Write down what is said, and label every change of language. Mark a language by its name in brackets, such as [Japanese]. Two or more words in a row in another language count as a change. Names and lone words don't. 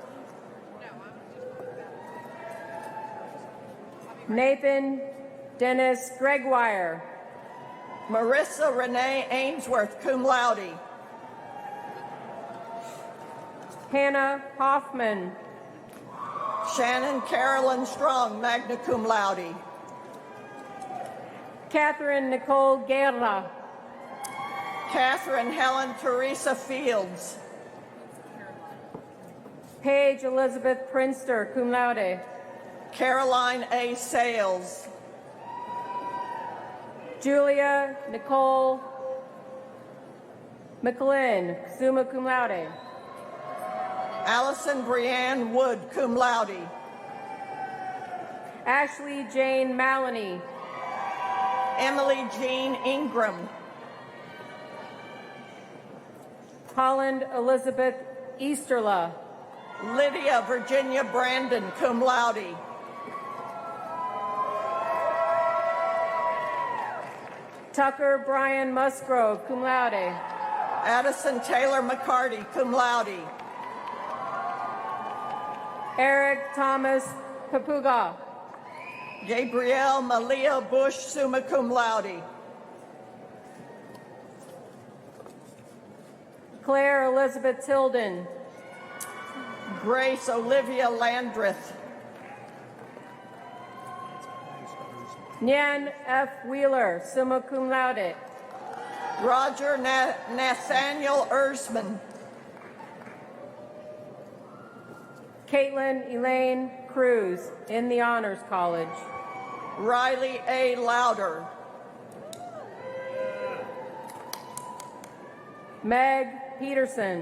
[English] Nathan Dennis Gregoire. Marissa Renee Ainsworth, [Latin] cum laude. [English] Hannah Hoffman. Shannon Carolyn Strong, [Latin] magna cum laude. [English] Catherine Nicole Guerra. Catherine Helen Teresa Fields. Paige Elizabeth Prinster, [Latin] cum laude. [English] Caroline A. Sales. Julia Nicole McLean, [Latin] summa cum laude. [English] Allison Brianne Wood, [Latin] cum laude. [English] Ashley Jane Maloney. Emily Jean Ingram. Holland Elizabeth Easterla. Lydia Virginia Brandon, [Latin] cum laude. [English] Tucker Brian Musgrove, [Latin] cum laude. [English] Addison Taylor McCarty, [Latin] cum laude. [English] Eric Thomas Papuga. Gabrielle Malia Bush, [Latin] summa cum laude. [English] Claire Elizabeth Tilden. Grace Olivia Landreth. Nyan F. Wheeler, [Latin] summa cum laude. [English] Roger Nathaniel Erzman. Caitlin Elaine Cruz, in the Honors College. Riley A. Louder. Meg Peterson.